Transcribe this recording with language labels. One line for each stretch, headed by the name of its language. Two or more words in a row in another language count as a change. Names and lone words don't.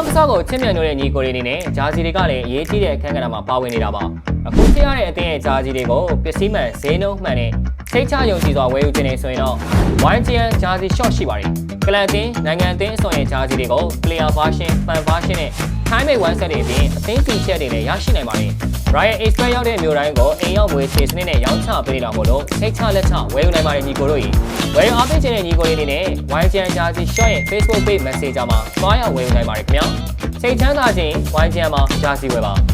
Burmese: ကစားကိုချစ်မြတ်လို့တဲ့ညီကိုလေးတွေနဲ့ဂျာစီတွေကလည်းအရေးကြီးတဲ့အခန်းကဏ္ဍမှာပါဝင်နေတာပါ။အခုသိရတဲ့အသင်းရဲ့ဂျာစီတွေကိုပစ္စည်းမှန်ဈေးနှုန်းမှန်နဲ့ စိတ်ချယုံကြည်စွာဝယ်ယူခြင်းနဲ့ဆိုရင်တော့ YGN ဂျာစီ short ရှိပါတယ်။ကလပ်အသင်းနိုင်ငံအသင်းအစုံရဲ့ဂျာစီတွေကို
English: player version, fan version
Burmese: နဲ့
English: time made one set
Burmese: တွေအပြင်အသင်းတီချက်တွေလည်းရရှိနိုင်ပါတယ်။ Royal Express ရောက်တဲ့မျိုးတိုင်းကိုအိမ်ရောက်ငွေချေစနစ်နဲ့ရောင်းချပေးတာမို့လို့စိတ်ချလက်ချဝယ်ယူနိုင်ပါတယ်ညီကိုတို့။ဝယ်ယူအားပေးခြင်းတဲ့ညီကိုလေးတွေနဲ့ YGN ဂျာစီ short ရဲ့ Facebook page Messenger မှာတွားရောက်ဝယ်ယူနိုင်ပါတယ်ခင်ဗျာ။စိတ်ချမ်းသာခြင်း YGN မှာဂျာစီဝယ်ပါ။